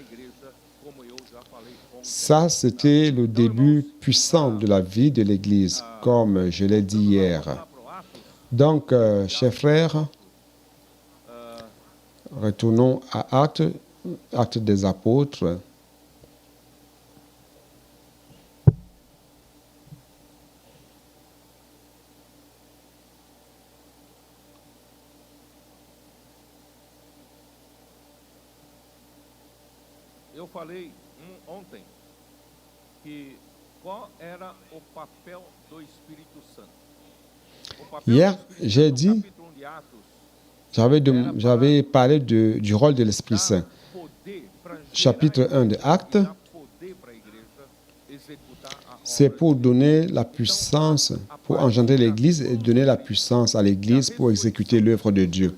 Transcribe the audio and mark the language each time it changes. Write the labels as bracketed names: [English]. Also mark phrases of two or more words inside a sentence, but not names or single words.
[French] Ça, c'était le début puissant de la vie de l'Église, comme je l'ai dit hier. Donc, chers frères, retournons à Actes des Apôtres. [Portuguese] Eu falei ontem que qual era o papel do Espírito Santo. [French] Hier, j'ai dit, j'avais parlé du rôle de l'Esprit Saint. Chapitre 1 de Actes, c'est pour donner la puissance, pour engendrer l'Église et donner la puissance à l'Église pour exécuter l'œuvre de Dieu.